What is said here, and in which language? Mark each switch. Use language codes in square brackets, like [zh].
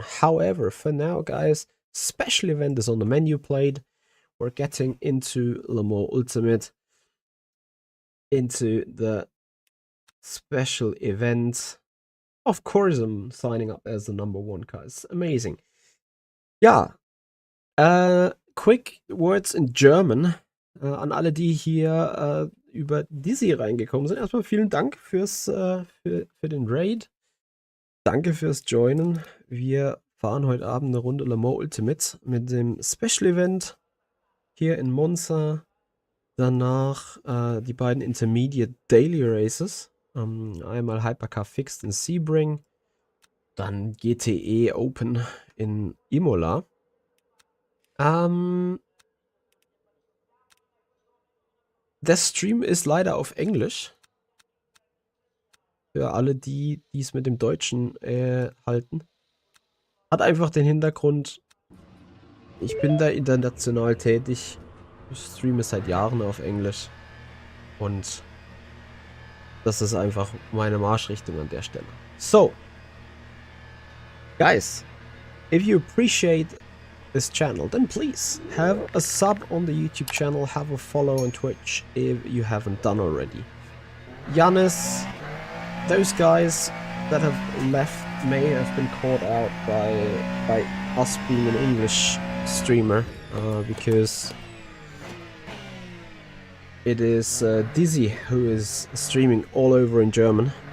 [en] However, for now, guys, special event is on the menu plate. We're getting into Le Mans Ultimate, into the special event. Of course, I'm signing up as the #1 car. It's amazing. [de] Ja, [en] quick words in German [de] an alle, die hier über Dizzy reingekommen sind. Erstmal vielen Dank für den Raid. Danke fürs Joinen. Wir fahren heute Abend eine Runde Le Mans Ultimate mit dem Special Event hier in Monza. Danach die beiden Intermediate Daily Races. Einmal Hypercar Fixed in Sebring. Dann GTE Open in Imola. Der Stream ist leider auf Englisch. Für alle, die es mit dem Deutschen halten. Hat einfach den Hintergrund, ich bin da international tätig. Ich streame seit Jahren auf Englisch. Und das ist einfach meine Marschrichtung an der Stelle. So. [en] Guys, if you appreciate this channel, then please have a sub on the YouTube channel, have a follow on Twitch if you haven't done already. Giannis, those guys that have left may have been caught out by us being an English streamer, because it is Dizzy who is streaming all over in German.